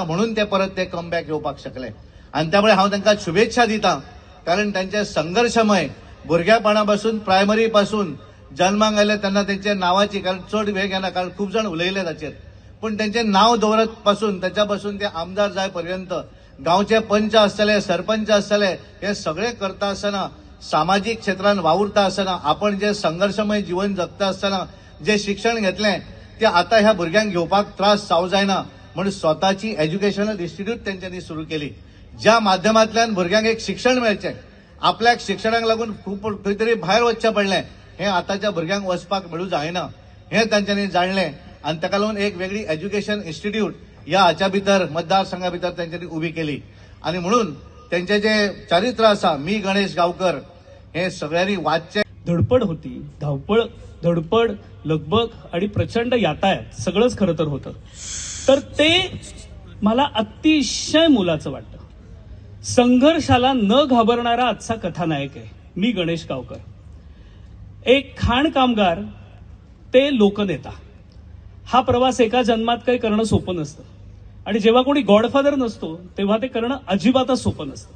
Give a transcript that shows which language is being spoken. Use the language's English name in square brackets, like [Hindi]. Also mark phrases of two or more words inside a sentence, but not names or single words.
[Konkani] म्हणून ते परत ते कमबॅक येवपाक शकले. आनी त्यामुळे हांव तांकां शुभेच्छा दितां, कारण तांचे संघर्शमय भुरग्यापणा पासून प्रायमरी पासून जल्माक आयले तेन्ना तेंचे नांवाची, कारण चड वेळ घेना, कारण खूब जाण उलयले ताचेर, पण तेंचें नांव दवरत पासून ताच्या पासून ते आमदार जाय पर्यंत गांवचे पंच आसतले, सरपंच आसतले, हे सगळें करता आसतना सामाजिक क्षेत्रात वावुरता असताना आपण जे संघर्षमय जीवन जगता असताना जे शिक्षण घेतलें ते आता ह्या भुरग्यांक घेवपाक त्रास जावं जायना म्हणून स्वताची [English] educational institute [Konkani] त्यांच्यानी सुरू केली, ज्या माध्यमांतल्यान भुरग्यांक एक शिक्षण मेळचें. आपल्याक शिक्षणाक लागून खूप खंय तरी भायर वचचें पडलें, हें आतांच्या भुरग्यांक वचपाक मेळूं जायना हें तांच्यांनी जाणलें आनी ताका लागून एक वेगळी [English] education institute [Konkani] ह्या हाच्या भितर मतदारसंघा भितर तांच्यांनी उबी केली. आनी म्हणून त्यांचे जे चारित्र आसा मी गणेश गांवकर हे सगळ्यांनी वाचचें. [Marathi] धडपड होती, धावपळ, धडपड, लगबग आणि प्रचंड यातायात सगळंच खरं तर होतं. तर ते मला अतिशय मोलाचं वाटतं. संघर्षाला न घाबरणारा आजचा कथानायक आहे मी गणेश गावकर. एक खाण कामगार ते लोकनेता, हा प्रवास एका जन्मात काही करणं सोपं नसतं आणि जेव्हा कोणी गॉडफादर नसतो तेव्हा ते करणं अजिबातच सोपं नसतं.